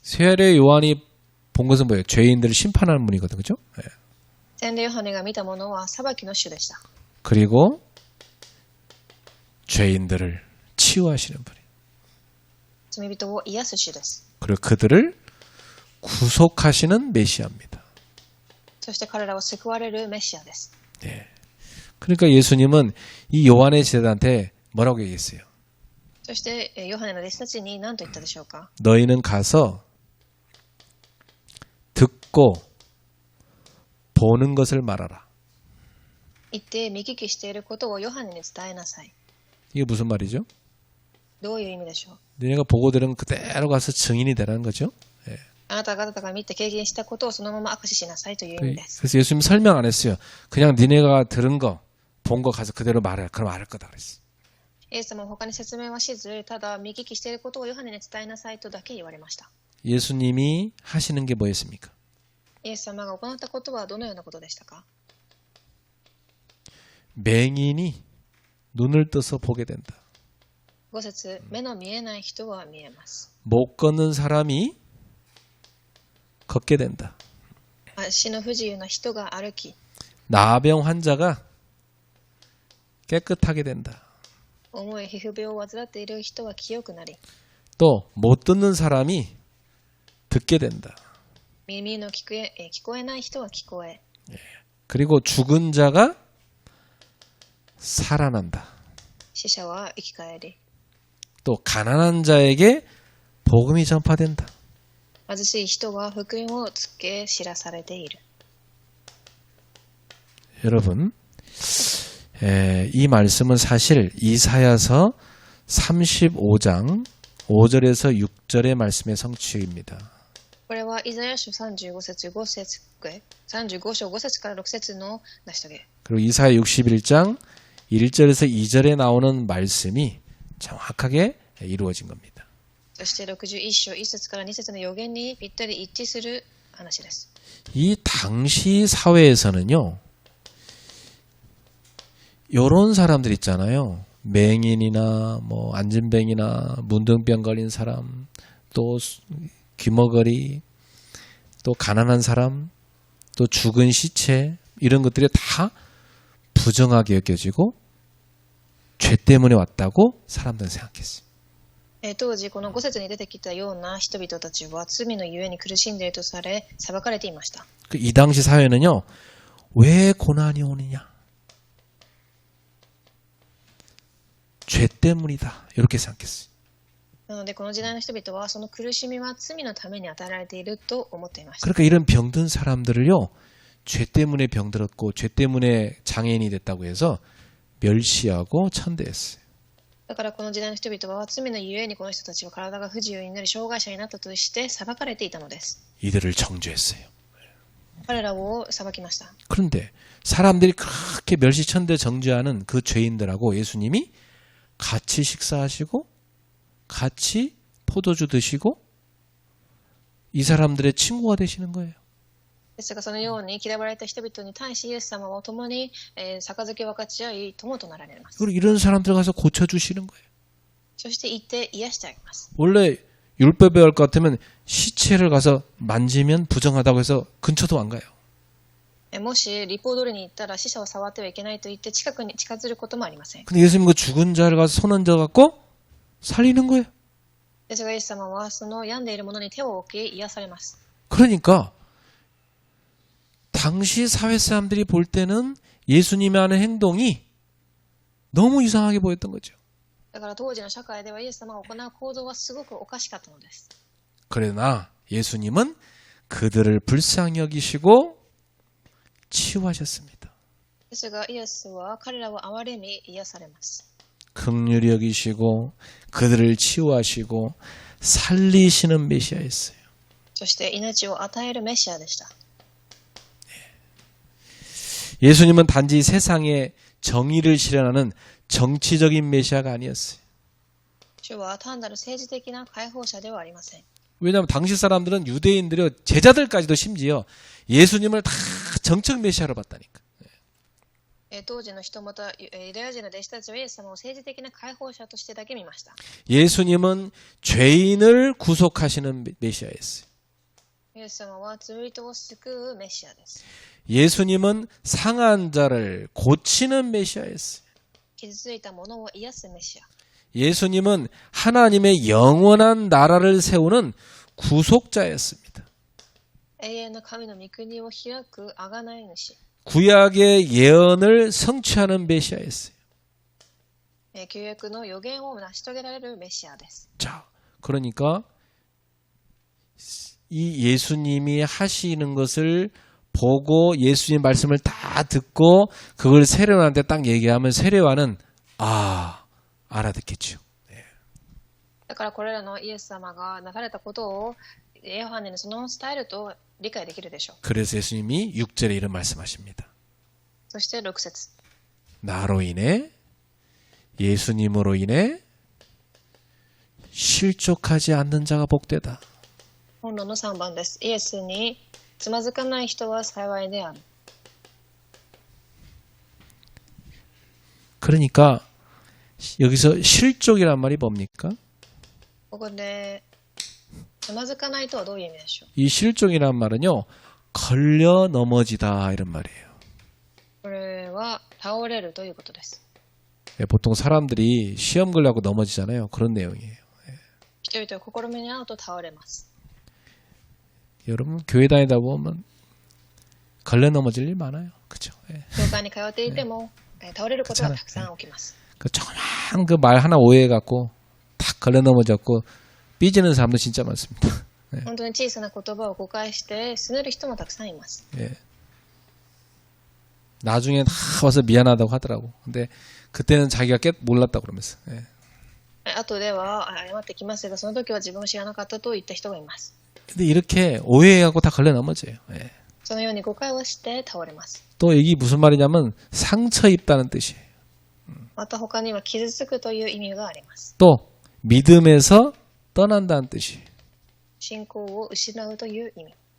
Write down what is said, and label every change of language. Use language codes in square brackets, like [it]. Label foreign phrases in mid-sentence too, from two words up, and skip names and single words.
[ko] 세례요한이 본 것은 뭐예요? 죄인들을 심판하는 분이거든, 그죠? 예. [ja] 洗礼ヨハネが見たものは裁きの主でした。 [ko] 그리고 죄인들을 치유하시는 분이에요. [ja] 罪人を癒す主です。 [ko] 그리고 그들을 구속하시는 메시아입니다. [ja] そして彼らを救われるメシアです。 [ko] 예. 그러니까 예수님은 이 요한의 제자한테 뭐라고 얘기했어요? [ja] そしてヨハネの弟子たちに何と言ったでしょうか。 [ko] 너희는 가서 듣고 보는 것을 말하라. [ja] 行って見聞きしていることをヨハネに伝えなさい。 [ko] 이게 무슨 말이죠? [ja] どういう意味でしょう。 [ko] 너희가 보고 들은 그대로 가서 증인이 되라는 거죠. 예. [ja] あなた方が見て経験したことをそのまま証ししなさいという意味です。 [ko] 그래서 예수님 설명 안 했어요. 그냥 니네가 들은 거, 본 거 가서 그대로 말해. 그럼 알을 거다 그랬어요. [ja] イエス様は他に説明はしず、ただ見聞きしていることをヨハネに伝えなさいとだけ言われました。 [ko] 예수님이 하시는 게 뭐였습니까? [ja] イエス様が行ったことはどのようなことでしたか？ [ko] 맹인이 눈을 떠서 보게 된다. [ja] 5 節、目の見えない人は見えます。 [ko] 못 걷는 사람이 걷게 된다. [ja] 足の不自由な人が歩き、 [ko] 나병 환자가 깨끗하게 된다. [ja] 重い皮膚病を患っている人は清くなり、 [ko] 또 못 듣는 사람이 듣게 된다. [ja] 耳の聞こえない人は聞こえ、 [ko] 그리고 죽은 자가 살아난다. [ja] 死者は生き返り、 [ko] 또 가난한 자에게 복음이 전파된다. [ja] 貧しい人は福音をつけ知らされている。 [ko] 여러분, 이 말씀은 사실 이사야서 35장 5절에서 6절의 말씀의 성취입니다. [ja] これはイザヤ書35節5節35章5節から6節の成し遂げ。 [ko] 그리고 이사야 61장 1절에서 2절에 나오는 말씀이 정확하게 이루어진 겁니다. [ja] そして61章1節から2節の予言にぴったり一致する話です。 [ko] 이 당시 사회에서는요, 요런 사람들 있잖아요. 맹인이나 뭐 안진뱅이나 문둥병 걸린 사람, 또 귀머거리, 또 가난한 사람, 또 죽은 시체, 이런 것들이 다 부정하게 여겨지고 죄 때문에 왔다고 사람들은 생각했어요. [ja] 当時この5節に出てきたような人々たちは罪のゆえに苦しんでいるとされ裁かれていました。 [ko] 이 당시 사회는요, 왜 고난이 오느냐? 죄 때문이다. 이렇게 생각했어요. [ja] なのでこの時代の人々はその苦しみは罪のために与えられていると思っていました。 [ko] 그러니까 이런 병든 사람들을요, 죄 때문에 병들었고 죄 때문에 장애인이 됐다고 해서 멸시하고 천대했어요. [ja] だからこの時代の人々は罪のゆえにこの人たちは体が不自由になり障害者になったとして裁かれていたのです。 [ko] 이들을 정죄했어요. [ja] 彼らを裁きました。 [ko] 그런데 사람들이 그렇게 멸시천대 정죄하는 그 죄인들하고 예수님이 같이 식사하시고 같이 포도주 드시고 이 사람들의 친구가 되시는 거예요. [ja] ですがそのように嫌われた人々に対しイエス様は共に杯を分かち合い友となられます。 [ko] 그리고 이런 사람들 가서 고쳐주시는 거예요. [ja] そして行って癒してあげます。 [ko] 원래 율법에 할 것 같으면 시체를 가서 만지면 부정하다고 해서 근처도 안 가요. [ja] もし立法通りに行ったら死者を触ってはいけないと言って近くに近づくこともありません。 [ko] 근데 예수님 그 죽은 자를 가서 손 얹어 갖고 살리는 거예요. [ja] ですがイエス様はその病んでいる者に手を置き癒されます。 [ko] 그러니까 당시 사회 사람들이 볼 때는 예수님이 하는 행동이 너무 이상하게 보였던 거죠. [ja] だから当時の社会ではイエス様が行う行動はすごくおかしかったのです。 [ko] 그러나 예수님은 그들을 불쌍히 여기시고 치유하셨습니다. [ja] ですがイエスは彼らを憐れみ癒されます。 [ko] 긍휼히 여기시고 그들을 치유하시고 살리시는 메시아였어요. [ja] そして命を与えるメシアでした。 [ko] 예수님은 단지 세상에 정의를 실현하는 정치적인 메시아가 아니었어요. [ja] 主は単なる政治的な解放者ではありません。 [ko] 왜냐하면 당시 사람들은 유대인들이 제자들까지도 심지어 예수님을 다 정책 메시아로 봤다니까. [ja] 当時の人またユダヤ人の弟子たちはイエス様を政治的な解放者としてだけ見ました。 [ko] 예수님은 죄인을 구속하시는 메시아였어요. [ja] イエス様は罪人を救うメシアです。 [ko] 예수님은 상한 자를 고치는 메시아였어요. [ja] 傷ついた者を癒すメシア。 [ko] 예수님은 하나님의 영원한 나라를 세우는 구속자였습니다. [ja] 永遠の神の御国を開く贖い主。 [ko] 구약의 예언을 성취하는 메시아였어요. [ja] 旧約の予言を成し遂げられるメシアです。 [ko] 자, 그러니까 이 예수님이 하시는 것을 보고 예수님 말씀을 다 듣고 그걸 세례요한테 딱 얘기하면 세례요한은 알아듣겠죠. [ja] だからこれらのイエス様がなされたことをヨハネのそのスタイルと理解できるでしょう。 [ko] 그래서 예수님이 6절에 이런 말씀하십니다. [ja] そして6節 [ko] 나로 인해 예수님으로 인해 실족하지 않는 자가 복되다. [ja] 本論の3番です。イエスにつまずかない人は幸いである。 [ko] 그러니까 여기서 실족이란 말이 뭡니까? [ja] ここでつまずかないとはどういう意味でしょう。 [ko] 이 실족이란 말은요, 걸려 넘어지다 이런 말이에요. [ja] これは倒れるということです。 [ko] 예, 보통 사람들이 시험 걸려고 넘어지잖아요. 그런 내용이에요. [ja] 人々は試みに遭うと倒れます。 [ko] 여러분 교회 다니다 보면 걸려 넘어질 일 많아요. 그렇죠? 예. [ja] 教会に通っていても倒れることがたくさん起きます。 [ko] 그 조그만 그 말 하나 오해해갖고 탁 걸려 넘어졌고 삐지는 사람도 진짜 많습니다. [ja] 本当に小さな言葉を誤解して拗ねる人もたくさんいます。 [ko] 예. 나중에 다 와서 미안하다고 하더라고. 근데 그때는 자기가 몰랐다고 그러면서. 예. [ja] 後では謝ってきますが、その時は自分を知らなかったと言った人がいます。 [ko] 근데 이렇게 오해하고 다 걸려 넘어져요. 예. [ja] そのように誤解をして倒れます。 [ko] 또 이게 무슨 말이냐면 상처 입다는 뜻이에요. [ja] また他には傷つくという意味があります。 [ko] 또 믿음에서 떠난다는 뜻이에요. [ja] 信仰を失うという意味。